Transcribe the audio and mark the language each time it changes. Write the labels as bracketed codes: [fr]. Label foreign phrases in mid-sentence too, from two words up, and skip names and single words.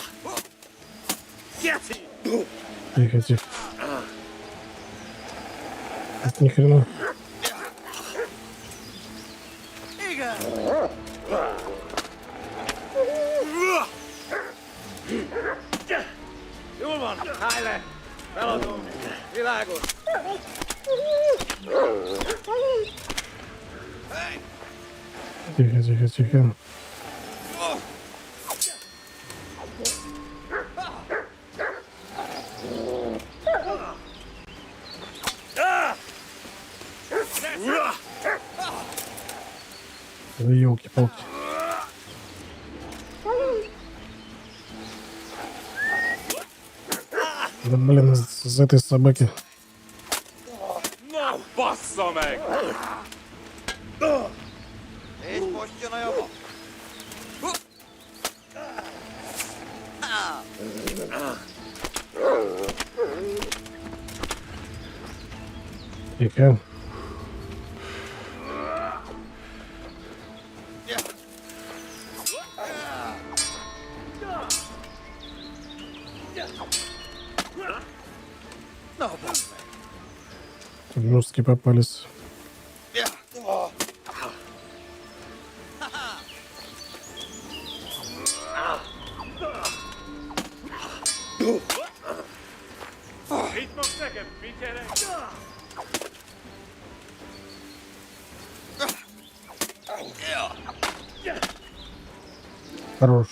[hu] Geci! [ru] Тихо, тихо. Это ни хрена. [hu] Igen! Jól van, állj le! Feladom! Világos! [ru] Тихо, тихо, тихо. Да елки-палки. Да блин, с этой собаки. [hu] Na, bassza meg! És most jön a java! [ru] Тихо. [hu] Na, basz meg! [ru] Тут жесткие попались. [hu] Itt fogsz nekem, figyelek! [ru] Хорош.